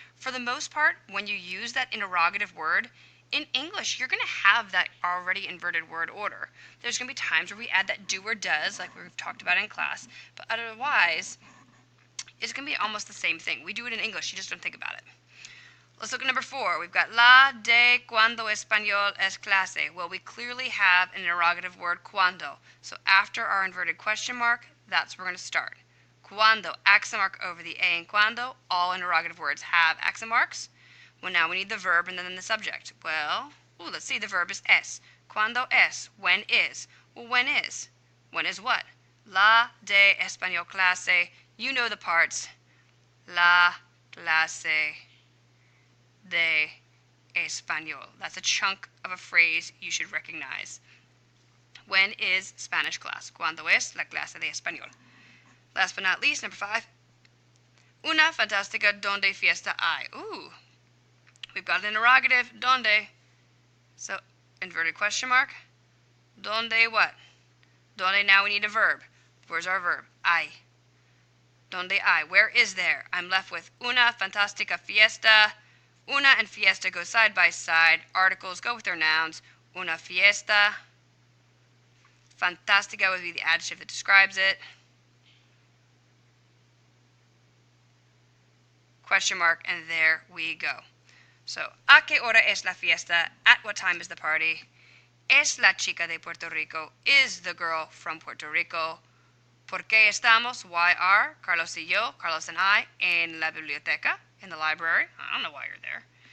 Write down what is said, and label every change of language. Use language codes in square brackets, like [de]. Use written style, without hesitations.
[en] For the most part, when you use that interrogative word, in English, you're going to have that already inverted word order. There's going to be times where we add that do or does, like we've talked about in class, but otherwise, it's going to be almost the same thing. We do it in English, you just don't think about it. Let's look at number 4. We've got [es] la de cuando español es clase. [en] Well, we clearly have an interrogative word, cuando. So after our inverted question mark, that's where we're going to start. Cuando, accent mark over the A in cuando. All interrogative words have accent marks. Well, now we need the verb and then the subject. Well, let's see. The verb is es. Cuando es. When is. Well, when is? When is what? [es] La de español clase. [en] You know the parts. [es] La clase de español. [en] That's a chunk of a phrase you should recognize. When is Spanish class? [es] Cuando es la clase de español? [en] Last but not least, number 5. [es] Una fantástica donde fiesta hay. Ooh. [en] We've got an interrogative, donde. So, inverted question mark. Donde what? Donde, now we need a verb. Where's our verb? Hay. [es] Donde hay. [en] Where is there? I'm left with [es] una fantástica fiesta. [en] Una and fiesta go side by side. Articles go with their nouns. [es] Una fiesta. [en] Fantástica would be the adjective that describes it. Question mark, and there we go. [es] So, ¿a qué hora es la fiesta? [en] At what time is the party? [es] Es la chica de Puerto Rico? [en] Is the girl from Puerto Rico? [es] ¿Por qué estamos? [en] Why are [es] Carlos y yo, [en] Carlos and I, [es] en la biblioteca? [en] In the library? I don't know why you're there.